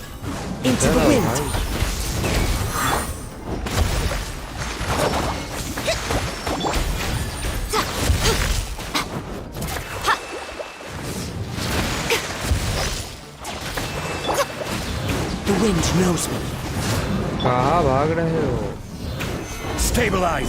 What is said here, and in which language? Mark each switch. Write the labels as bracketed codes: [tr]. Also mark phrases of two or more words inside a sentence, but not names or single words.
[en] Into the wind. The wind knows me. [hi] कहाँ भाग रहे हो? [en] Stabilize!